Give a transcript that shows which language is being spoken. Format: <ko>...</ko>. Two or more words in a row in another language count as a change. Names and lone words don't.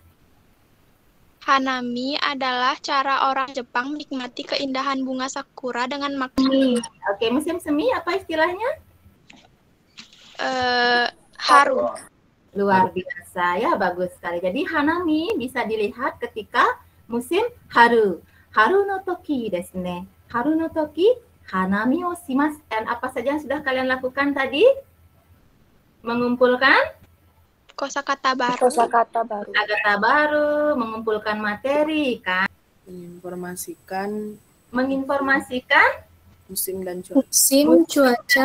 <id>Hanami adalah cara orang Jepang menikmati keindahan bunga sakura dengan makan. Oke, musim semi apa istilahnya? Haru. Luar biasa ya, bagus sekali. Jadi Hanami bisa dilihat ketika musim haru.</id> <ja>春の時ですね。春の時花見をします.</ja> <id>Dan apa saja yang sudah kalian lakukan tadi? Mengumpulkan kosakata baru. Kosakata baru. Kosakata baru, mengumpulkan materi kan. Menginformasikan musim dan cuaca. Musim, cuaca.</id>